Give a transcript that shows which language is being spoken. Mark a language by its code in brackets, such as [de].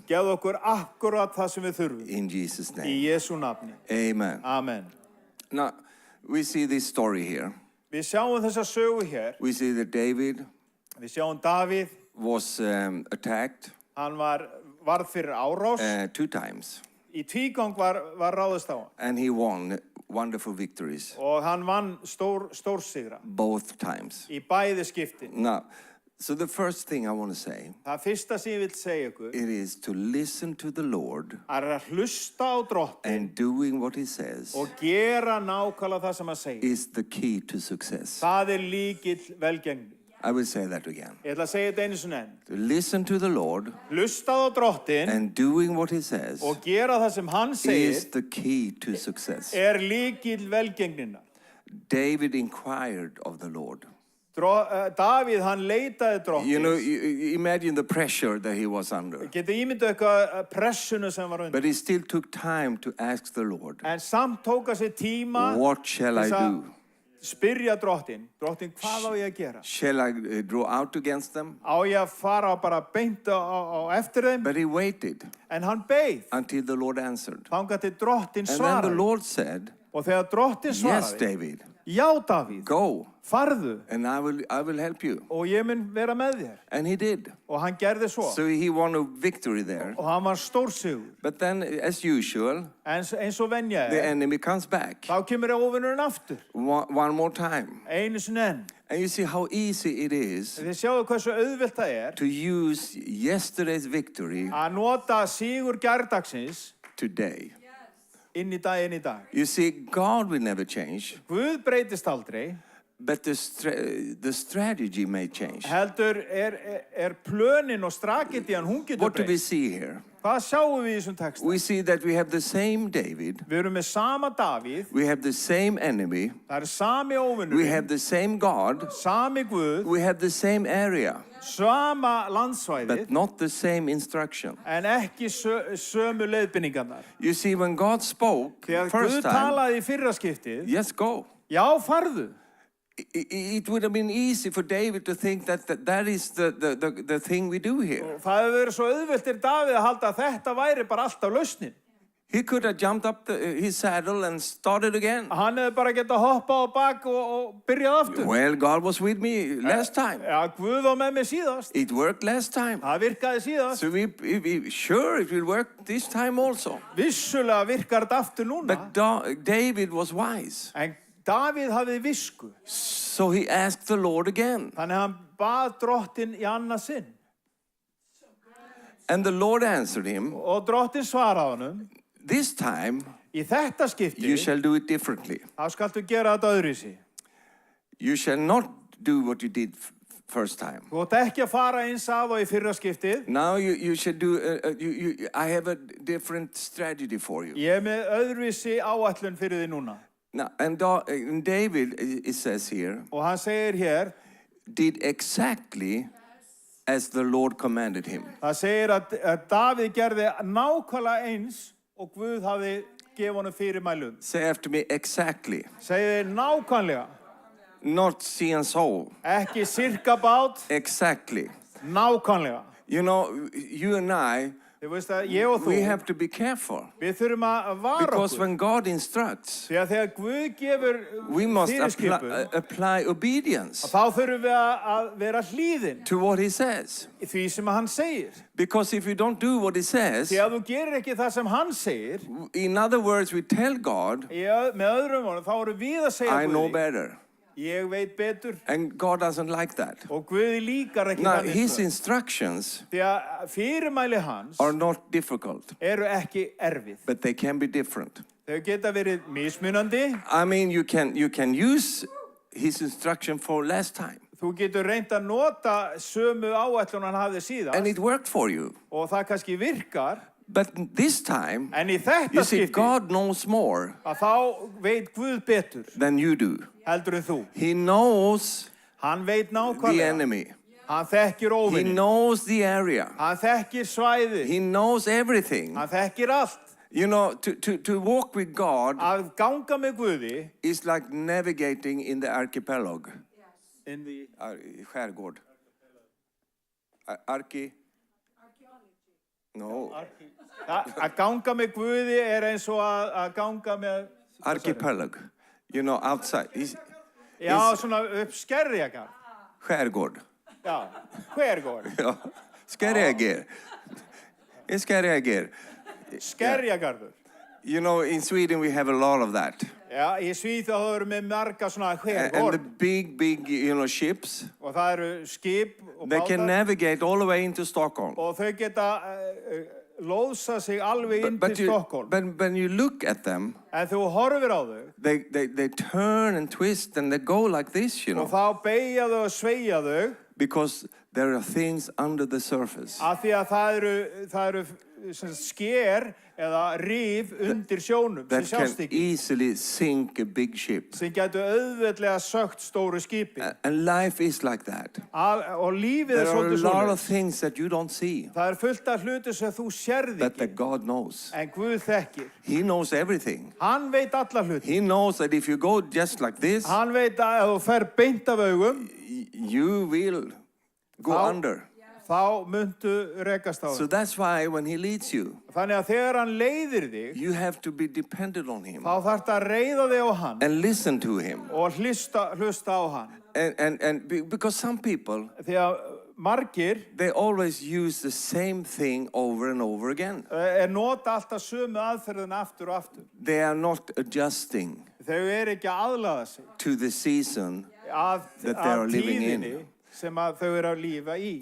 [is] Gefðu okkur akkurat það sem við þurfum. [en] In Jesus' [is] Í [en] name. [is] Jesú nafni. [en] Amen. [is] Amen. [en] Now, we see this story here. [is] Við sjáum þessa sögu hér. [en] We see that David [is] Við sjáum Davíð, [en] was attacked [is] hann varð fyrir árás. [en] 2 times. [is] Í tvígang var ráðist á hann. [en] And he won wonderful victories [is] Og hann vann stórsigra [en] both times. [is] í bæði skiptin. [en] Now, so the first thing I want to say, [is] Það fyrsta sem ég vil segja ykkur [en] it is to listen to the Lord [is] að hlusta á drottin [en] and doing what he says [is] og gera nákvæmlega það sem hann segir. [en] is the key to success. [is] Það lykill velgengni. [en] I will say that again. [is] Ég ætla að segja þetta einu sinni enn. [en] To listen to the Lord [is] Hlusta á drottin [en] and doing what he says [is] og gera það sem hann [en] is [is] segir [en] the key to success. [is] lykill velgengninnar. [en] David inquired of the Lord. [is] Davíð, hann leitaði drottins. [en] You know, you imagine the pressure that he was under. [is] Getur ímyndað eitthvað pressunu sem var undir. [en] But he still took time to ask the Lord, [is] En samt tók að sér tíma [en] what shall I [is] þess að [en] do? [is] spyrja drottin, hvað á ég að gera? [en] Shall I draw out against them? [is] Á ég að fara bara beint á eftir þeim? [en] But he waited [is] En hann beið, [en] until the Lord answered. [is] þangað til drottin [en] And then the [is] svaraði. [en] Lord said, [is] Og þegar drottin [en] yes, [is] svaraði, [en] David, [is] já Davíð, [en] go, [is] farðu [en] and I will help you. [is] og ég mun vera með þér. [en] And he did. [is] Og hann gerði svo. [en] So he won a victory there. [is] Og hann var stórsigur. [en] But then, as usual, [is] En eins og venja [en] the enemy comes back [is] þá kemur óvinnurinn aftur. [en] one more time. [is] Einu sinni enn. [en] And you see how easy it is [is] Þið sjáu hversu auðvelt það [en] to use yesterday's victory [is] að nota sigur gærdagsins [en] today. [is] inn í dag. [en] You see, God will never change, [is] Guð breytist aldrei, [en] but the strategy may change. [is] heldur plönin og strategian, hún getur [en] What do we [is] breyst. [en] see here? [is] Hvað sjáum við í þessum texta? [en] We see that we have the same David, [is] Við erum með sama Davíð, [en] we have the same enemy, [is] það sami óvinnurinn, [en] we have the same God, [is] sami Guð, [en] we have the same area, [is] sama landsvæðið, [en] but not the same instruction. [is] en ekki sömu leiðbeiningarnar. [en] You see, when God spoke [is] Þegar Guð [en] first time, [is] talaði í fyrra skiptið, [en] yes, go. [is] já, farðu. [en] It would have been easy for David to think that is the thing we do here. [is] Það hefur verið svo auðvelt til Davíð að halda að þetta væri bara alltaf lausnin. [en] He could have jumped up his saddle and started again. [is] Hann hefði bara getað hoppað á bak og byrjað aftur. [en] Well, God was with me last time. [is] Já, Guð var með mig síðast. [en] It worked last time. [is] Það virkaði síðast. [en] So we sure it will work this time also. [is] Vissulega virkar þetta aftur núna. [en] But David was wise. [is] En Davíð hafði visku. [en] So he asked the Lord again. [is] Þannig hann bað drottin í annað sinn. [en] And the Lord answered him, [is] Og drottin svaraði honum, [en] this time [is] í þetta skipti, [en] you shall do it differently. [is] þá skaltu gera þetta öðruvísi. [en] You shall not do what you did first time. [is] Þú átt ekki að fara eins að og í fyrra skiptið. [en] Now you should do, I have a different strategy for you. [is] Ég með öðruvísi áætlun fyrir því núna. [en] Now, and David, it says here, [is] Og hann segir hér, [en] did exactly as the Lord commanded him. [is] það segir að Davíð gerði nákvæmlega eins og Guð hafði gefið honum fyrirmælum. [en] Say after me, exactly. [is] Segir nákvæmlega, [en] Not see and so. [is] ekki sirkabát, [en] Exactly. [is] nákvæmlega. [en] You know, you and I, [is] Þið veist að ég og þú, [en] we have to be careful. [is] við þurfum að vara [en] Because [is] okkur. [en] when God instructs, [is] Því að þegar Guð gefur [en] we must [is] fyrirskipun, [en] apply obedience [is] þá þurfum við að vera hlýðin [en] to what He says. [is] í því sem hann segir. [en] Because if you don't do what He says, [is] Því að þú gerir ekki það sem hann segir, [en] in other words, we tell God, [is] með öðrum orðum, þá erum við að segja [en] I know [is] Guði, [en] better. [is] ég veit betur, [en] And God doesn't like that. [is] og Guði líkar ekki [en] Now, [is] þannig [en] His [is] stöð. [en] instructions [is] Því að fyrirmæli hans [en] are not difficult, [is] eru ekki erfið. [en] but they can be different. [is] Þau geta verið mismunandi. [en] I mean, you can use His instruction for last time, [is] Þú getur reynt að nota sömu áætlun hann hafði síðast [en] and it worked for you. [is] og það kannski virkar, [en] But this time, [is] en í þetta [en] you see, [is] skipti [en] God knows more [is] að þá veit Guð betur [en] than you do. [is] heldur en þú. [en] He knows [is] Hann veit [en] the [is] nákvæmlega. [en] enemy. [is] Hann þekkir [en] He [is] óvinni. [en] knows the area. [is] Hann þekkir svæði. [en] He knows everything. [is] Hann þekkir allt. [en] You know, to walk with God [is] Að ganga með Guði [en] is like navigating in the archipelago. in the [sv] Skärgård. [en] No. [is] að ganga með Guði er eins og að ganga með [en] Archipelago. You know, outside. [is] já, svona upp Skerjagarð. [sv] Skärgård. [is] Já, Hvergård. [en] Ja. Skerjager. It's Skerjager. [is] Skerjagarður. [en] You know, in Sweden we have a lot of that. [is] Já, í Svíþjóð erum við marga svona [en] And the [is] Hvergård [en] big, ships, [is] og það eru skip og [en] they can [is] bátar [en] navigate all the way into Stockholm. [is] og þau geta lóðsa sig alveg inn til Stokkólm. [en] But when you look at them, [is] En þú horfir á þau [en] they turn and twist and they go like this, you [is] og [en] know, [is] þá beygja þau og sveigja þau [en] because there are things under the surface [is] af því að það eru sem sagt sker eða rif undir sjónum sem [en] that can [is] sjást ekki [en] easily sink a big ship. [is] sem getur auðveldlega sögt stóru skipi [en] And life is like that. [is] og lífið [en] There are a [is] svolítið [en] lot [is] svona. [en] of things that you don't see [is] Það fullt af hluti sem þú sérð [en] that [is] ekki [en] God knows. [is] en Guð þekkir. [en] He knows everything. [is] Hann veit alla hluti. [en] He knows that if you go just like this, [is] Hann veit að ef þú fer beint af augum [en] you will go [is] Þá- [en] under. [is] þá muntu rekast á [en] So [is] þau. [en] that's why when He leads you, [is] Þannig að þegar hann leiðir þig [en] you have to be dependent on Him [is] þá þarf það að reiða þig á hann [en] and listen to Him. [is] og hlusta á hann. [en] Because some people, [is] Því að margir [en] they always use the same thing over and over again. [is] nota alltaf sömu aðferðin aftur og aftur. [en] They are not adjusting [is] Þau ekki að aðlaga sig [en] to the season [is] að [en] that they are living in. [is] tíðinni sem að þau að lífa í.